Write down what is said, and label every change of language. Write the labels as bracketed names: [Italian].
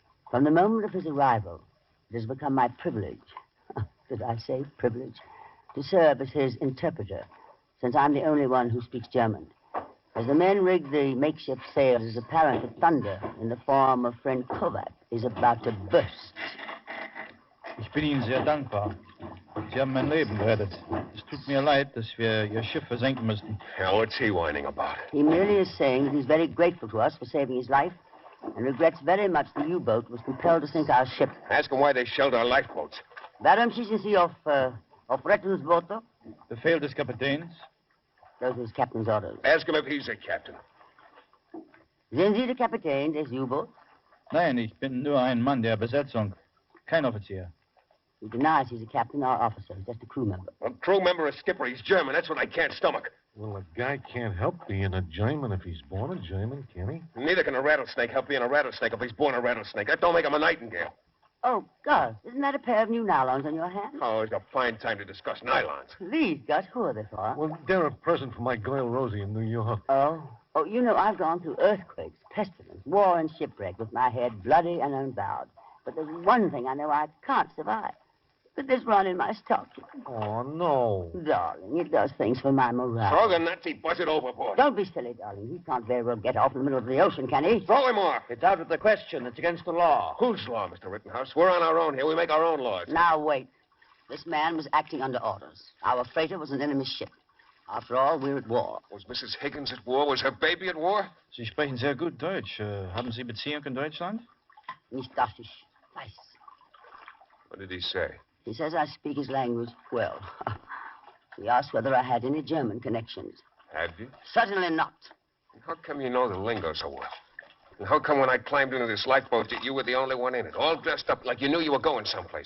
[English] From the moment of his arrival, it has become my privilege, did I say privilege, to serve as his interpreter, since I'm the only one who speaks German. As the men rig the makeshift sails, it's apparent that thunder in the form of friend Kovac is about to burst. [German] Ich bin Ihnen sehr dankbar. Sie haben mein Leben gerettet. Es tut mir leid, dass wir Ihr Schiff versenken mussten. [English] Hell, what's he whining about? He merely is saying that he's very grateful to us for saving his life and regrets very much the U-boat was compelled to sink our ship. Ask him why they shelled our lifeboats. [German] Warum schießen Sie auf Rettungsboote? Befehl des Kapitäns? [English] Those are his captain's orders. Ask him if he's a captain. [German] Sind Sie der Kapitän des U-Boots? Nein, ich bin nur ein Mann der Besetzung. Kein Offizier. [English] He denies he's a captain or officer. He's just a crew member. A crew member, a skipper. He's German. That's what I can't stomach. Well, a guy can't help being a German if he's born a German, can he? Neither can a rattlesnake help being a rattlesnake if he's born a rattlesnake. That don't make him a nightingale. Oh, Gus, isn't that a pair of new nylons on your hand? Oh, it's a fine time to discuss nylons. Please, Gus, who are they for? Well, they're a present for my girl Rosie in New York. Oh, you know, I've gone through earthquakes, pestilence, war, and shipwreck with my head bloody and unbowed. But there's one thing I know I can't survive. With this run in my stocking. Oh, no. Darling, it does things for my morale. Throw the Nazi buzzard overboard. Don't be silly, darling. He can't very well get off in the middle of the ocean, can he? Throw him off. It's out of the question. It's against the law. Whose law, Mr. Rittenhouse? We're on our own here. We make our own laws. Now, wait. This man was acting under orders. Our freighter was an enemy ship. After all, we're at war. Was Mrs. Higgins at war? Was her baby at war? [German] Sie sprechen sehr gut Deutsch. Haben Sie Beziehung in Deutschland? Nicht das ich weiß. [English] What did he say? He says I speak his language well. He asked whether I had any German connections. Have you? Certainly not. How come you know the lingo so well? And how come when I climbed into this lifeboat that you were the only one in it, all dressed up like you knew you were going someplace?